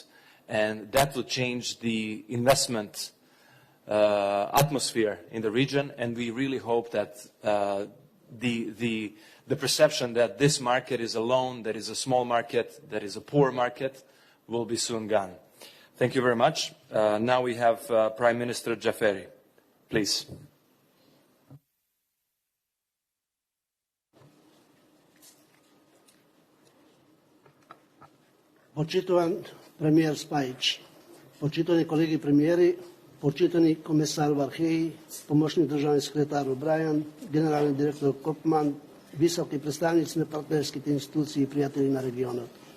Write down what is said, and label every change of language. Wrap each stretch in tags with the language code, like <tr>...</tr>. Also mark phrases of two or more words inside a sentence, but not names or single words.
<en>And that will change the investment atmosphere in the region, and we really hope that the perception that this market is alone, that is a small market, that is a poor market, will be soon gone. Thank you very much. Now we have Prime Minister Jaferi. Please.</en> <mk>Почитуван премиер Спаjic, почитани колеги премиери, почитани комесар Вархеи, помощник државни секретар O'Brien, генерален директор Kopman, високи представници на партнерските институции и пријатели на регионот.</mk>